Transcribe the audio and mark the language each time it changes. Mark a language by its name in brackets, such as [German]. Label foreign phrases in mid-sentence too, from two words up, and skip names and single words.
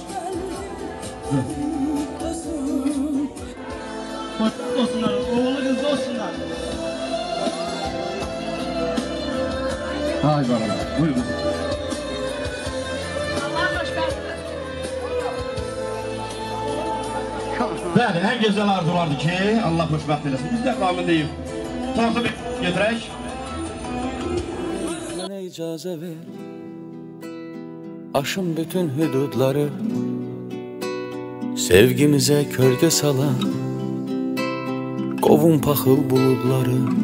[Turkish] Mutlu olsunlar, oğlu kızlı olsunlar. Hay bana, buyurun. [Azerbaijani] Bəli, [Turkish] en güzel [Azerbaijani] arzulardı ki Allah xoşbəxt eləsin. Biz də qamındayıq. Tortu bir getirək. Bana icazə ver, aşın bütün hüdudları. Sevgimize kölge salan qovun paxıl buludları.